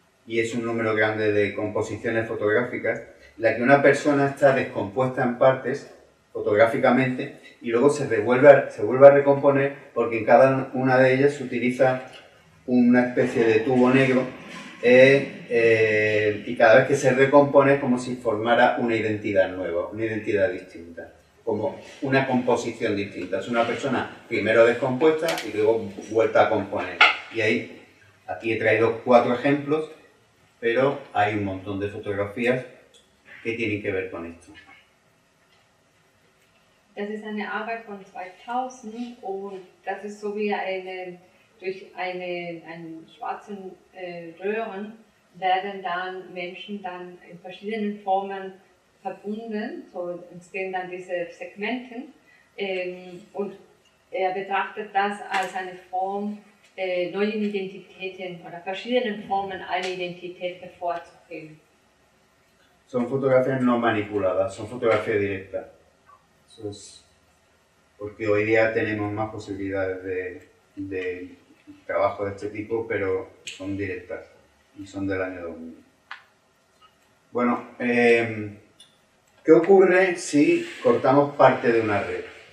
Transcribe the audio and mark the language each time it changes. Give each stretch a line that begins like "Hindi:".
Spanish: y es un número grande de composiciones fotográficas, en la que una persona está descompuesta en partes fotográficamente y luego se vuelve a recomponer porque en cada una de ellas se utiliza una especie de tubo negro y cada vez que se recompone es como si formara una identidad nueva, una identidad distinta, como una composición distinta. Es una persona primero descompuesta y luego vuelta a componer. Y ahí, aquí he traído 4 ejemplos, pero hay un montón de fotografías que tienen que ver con esto.
German: Das ist eine Arbeit von 2000 und das ist so wie durch einen schwarzen Röhren werden dann Menschen dann in verschiedenen Formen verbunden, so entstehen dann diese Segmenten und er betrachtet das als eine Form, neuen Identitäten oder verschiedenen Formen eine Identität hervorzuheben.
Spanish: Son fotografías no manipuladas, son fotografías directas. Eso es porque hoy día tenemos más posibilidades de trabajo de este tipo, pero son directas y son del año 2000. Bueno, ¿qué ocurre si cortamos parte de una red?